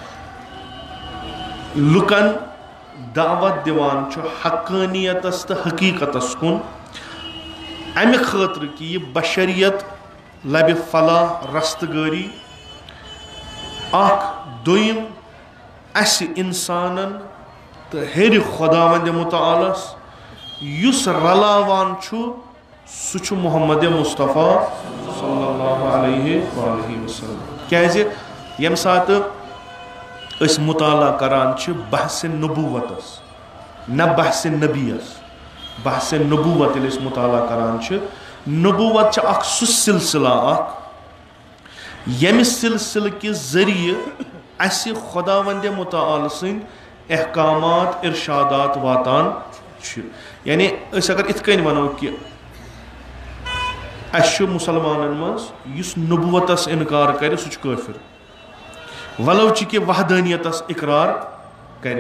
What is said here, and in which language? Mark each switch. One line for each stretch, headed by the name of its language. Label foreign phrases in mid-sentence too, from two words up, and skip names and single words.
Kashmiri: लुकन दावत दिवान हक्कानियतस तो हकीकतस कुन अमे खतर कि यह बशरियत लब फलाह रस्तगारी दोयम अस इंसानन तो हेर खुदावंद मुतआलस युस रलावान सु मोहम्मद मुस्तफ़ा
Arabic: صلى الله عليه وسلم.
Kashmiri: क्या यम सात मुताला करान बहस नबूवतस न बहस नबीस बहस नबूवत मुताला करान नबूवत सु सिलसिला यम सिलसिल के जरिए अस खुदावंद मुतआल सद अहकामात इरशादात वातान यानी अगर इत कन वनो कि अस मुसलमानन मज नबूवतस इनकार कर सह काफिर वलो कि वहदानियतस इकरार कर।